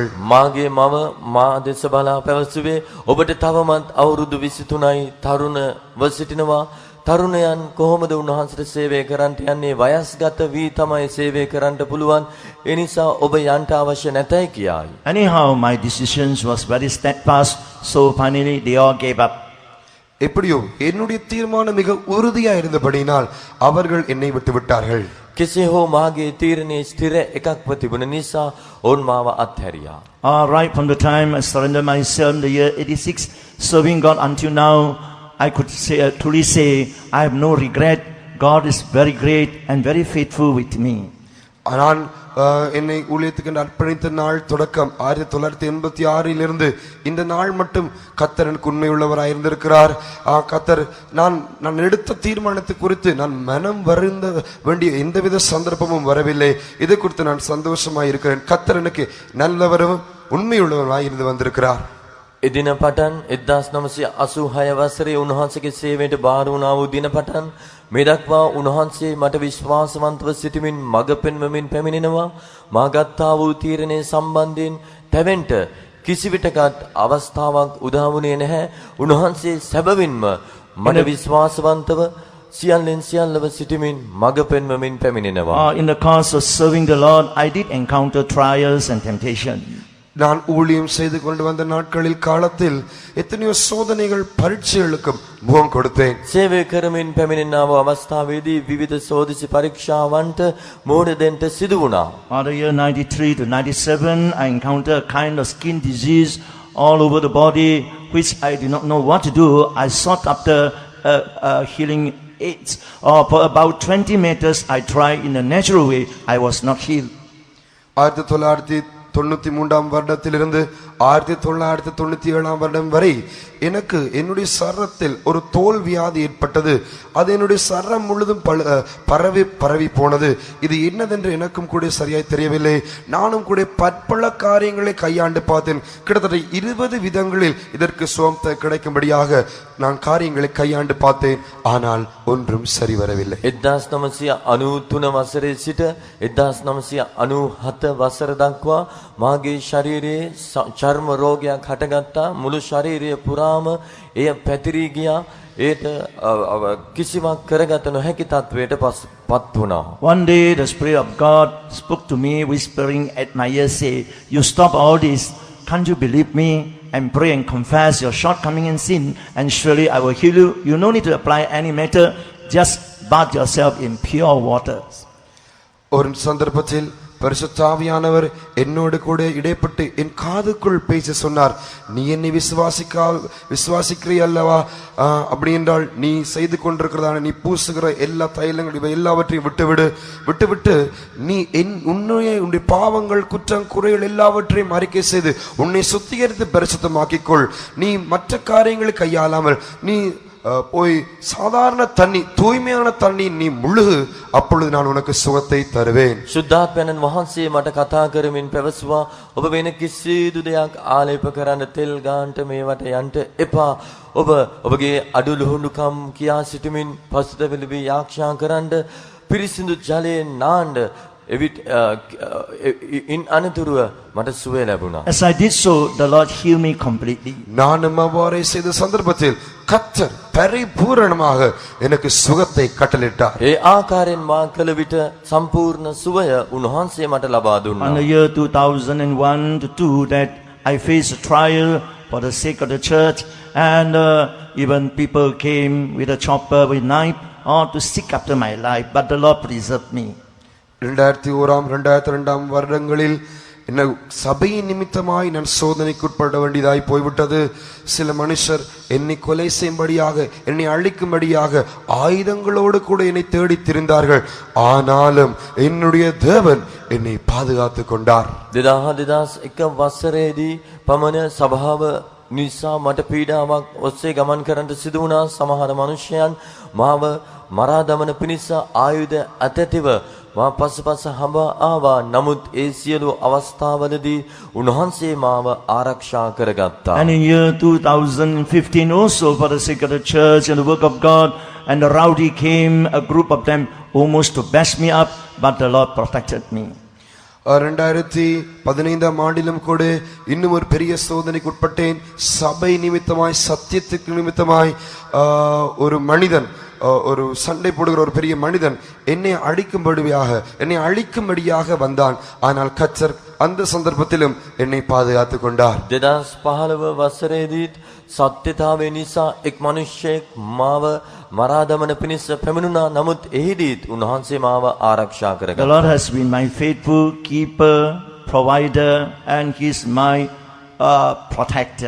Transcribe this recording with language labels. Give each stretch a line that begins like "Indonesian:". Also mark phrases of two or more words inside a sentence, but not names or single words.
Sinhala: මාගේ මව මා දෙස බලා පැවසුවේ, ඔබට තවමත් අවුරුදු 23යි, තරුණව සිටිනවා. තරුණයන් කොහොමද උන්වහන්සේට සේවය කරන්නට යන්නේ? වයස්ගත වී තමයි සේවය කරන්නට පුළුවන්. ඒ නිසා ඔබ යන්න අවශ්‍ය නැතයි කියායි.
English: Anyhow, my decisions was very steadfast, so finally they all gave up.
Tamil: எப்படியோ என்னுடைய தீர்மானம் மிக உறுதியா இருந்தபடியினால் அவர்கள் என்னை விட்டு விட்டார்கள்.
Sinhala: කෙසේ හෝ මාගේ තීරණයේ ස්ථිර එකක්ව තිබුණ නිසා ඔවුන් මාව අත්හැරියා.
English: Right from the time I surrendered myself in the year 86, serving God until now, I could truly say, I have no regret. God is very great and very faithful with me.
Tamil: நான் என்னை ஊழியத்துக்கு அர்ப்பணித்த நாள் தொடக்கம் 1986 இருந்து இந்த நாள் மட்டும் கர்த்தர் எனக்கு உண்மை உள்ளவராய் இருந்திருக்கிறார். கர்த்தர் நான் எடுத்த தீர்மானத்தை குறித்து நான் மனம் வருந்த வேண்டிய எந்தவித சந்தர்ப்பமும் வரவில்லை. இதை குறித்து நான் சந்தோஷமாய் இருக்கிறேன். கர்த்தர் எனக்கு நல்லவரும் உண்மை உள்ளவராய் இருந்து வந்திருக்கிறார்.
Sinhala: එදින පටන් 1986 වසරේ උන්වහන්සේගේ සේවයට බාර වුණා වූ දින පටන් මේ දක්වා උන්වහන්සේ මට විශ්වාසවන්තව සිටමින් මඟ පෙන්වමින් පැමිණෙනවා. මා ගත්තා වූ තීරණය සම්බන්ධයෙන් තැවෙන්ට කිසිවිටකත් අවස්ථාවක් උදා වුණේ නැහැ. උන්වහන්සේ සැබවින්ම මට විශ්වාසවන්තව සියල්ලෙන් සියල්ලව සිටමින් මඟ පෙන්වමින් පැමිණෙනවා.
English: In the course of serving the Lord, I did encounter trials and temptation.
Tamil: நான் ஊழியம் செய்து கொண்டு வந்த நாட்களில் காலத்தில் எத்தனையோ சோதனைகள் பரீட்சைகளுக்கும் முகம் கொடுத்தேன்.
Sinhala: සේවය කරමින් පැමිණෙනා වූ අවස්ථාවේදී විවිධ සෝදිසි පරීක්ෂාවන්ට මුහුණ දෙන්න සිදු වුණා.
English: The year 93 to 97, I encountered a kind of skin disease all over the body, which I did not know what to do. I sought after healing aids. For about 20 meters, I tried in a natural way. I was not healed.
Tamil: 1993 வருடத்திலிருந்து 1997 வருடம் வரை எனக்கு என்னுடைய சரீரத்தில் ஒரு தோல் வியாதி ஏற்பட்டது. அது என்னுடைய சரீரம் முழுதும் பரவி போனது. இது என்னதென்று எனக்கும் கூட சரியாய் தெரியவில்லை. நானும் கூட பற்பல காரியங்களை கையாண்டு பார்த்தேன். கிட்டத்தட்ட 20 விதங்களில் இதற்கு சுகம் கிடைக்கும்படியாக நான் காரியங்களை கையாண்டு பார்த்தேன். ஆனால் ஒன்றும் சரி வரவில்லை.
Sinhala: 1993 වසරේ සිට 1997 වසර දක්වා මාගේ ශරීරයේ චර්ම රෝගයක් හටගත්තා. මුළු ශරීරය පුරාම එය පැතිරී ගියා. ඒට කිසිවක් කරගත නොහැකි තත්වයට පත් වුණා.
English: One day the Spirit of God spoke to me, whispering at my ear, say, "You stop all this. Can't you believe me? And pray and confess your shortcoming and sin, and surely I will heal you. You no need to apply any matter. Just bathe yourself in pure water."
Tamil: ஒரு சந்தர்ப்பத்தில் பரிசுத்தாவியானவர் என்னோடு கூட இடைப்பட்டு என் காதுக்குள் பேச சொன்னார், நீ என்னை விசுவாசிக்கிறீ அல்லவா? அப்படி என்றால் நீ செய்து கொண்டிருக்கிறதான நீ பூசுகிற எல்லா தைலங்கள் இவை எல்லாவற்றையும் விட்டுவிட்டு நீ உன்னுடைய பாவங்கள் குற்றம் குறைகள் எல்லாவற்றையும் அறிக்கை செய்து உன்னை சுத்திகரித்து பரிசுத்தமாக்கிக்கொள். நீ மற்ற காரியங்களை கையாளாமல் நீ போய் சாதாரண தண்ணி தூய்மையான தண்ணி நீ முழுகு, அப்பொழுது நான் உனக்கு சுகத்தை தருவேன்.
Sinhala: සුද්ධාත්මයන් වහන්සේ මට කතා කරමින් පැවසුවා, ඔබ වෙන කිසිදු දෙයක් ආලේප කරන්න තෙල් ගාන්ට මේවට යන්න එපා. ඔබ ඔබගේ අඩු ලුහුඬුකම් කියා සිටමින් පසුතැවිලි යාක්ෂා කරන්න, පිරිසිදු ජලයෙන් නාන්න. ඉන් අනතුරුව මට සුවය ලැබුණා.
English: As I did so, the Lord healed me completely.
Tamil: நானும் அவ்வாறே செய்த சந்தர்ப்பத்தில் கர்த்தர் பரிபூரணமாக எனக்கு சுகத்தை கட்டளையிட்டார்.
Sinhala: ඒ ආකාරයෙන් මා කළ විට සම්පූර්ණ සුවය උන්වහන්සේ මට ලබා
English: On
Sinhala: දුන්නා.
English: the year 2001 to 2 that I faced a trial for the sake of the church, and even people came with a chopper, with knife, to seek after my life, but the Lord preserved me.
Tamil: 2001-2002 வருடங்களில் என்ன சபையின் நிமித்தமாய் நான் சோதனைக்குட்பட வேண்டியதாய் போய்விட்டது. சில மனுஷர் என்னை கொலை செய்யும்படியாக என்னை அழிக்கும்படியாக ஆயுதங்களோடு கூட என்னை தேடி திரிந்தார்கள். ஆனாலும் என்னுடைய தேவன் என்னை பாதுகாத்து கொண்டார்.
Sinhala: 2001 වසරේදී පමණ සභාව නිසා මට පීඩාවක් ඔස්සේ ගමන් කරන්නට සිදු වුණා. සමහර මනුෂ්‍යයන් මාව මරා දමන පිණිස ආයුධ අතැතිව මා පසුපස හඹා ආවා. නමුත් ඒ සියලු අවස්ථාවලදී උන්වහන්සේ මාව ආරක්ෂා කරගත්තා.
English: And in year 2015 also, for the sake of the church and the work of God, and the rowdy came, a group of them, almost to bash me up, but the Lord protected me.
Tamil: 2015 ஆண்டிலும் கூட இன்னும் ஒரு பெரிய சோதனைக்கு உட்பட்டேன். சபை நிமித்தமாய் சத்தியத்துக்கு நிமித்தமாய் ஒரு மனிதன், ஒரு சண்டை போடுகிற ஒரு பெரிய மனிதன் என்னை அழிக்கும்படியாக வந்தான். ஆனால் கர்த்தர் அந்த சந்தர்ப்பத்திலும் என்னை பாதுகாத்து கொண்டார்.
Sinhala: 2015 වසරේදීත් සත්‍යතාවය නිසා එක් මනුෂ්‍යයෙක් මාව මරා දමන පිණිස පැමිණුණා. නමුත් එහිදීත් උන්වහන්සේ මාව ආරක්ෂා
English: The
Sinhala: කරගත්තා.
English: Lord has been my faithful keeper, provider, and He is my protector.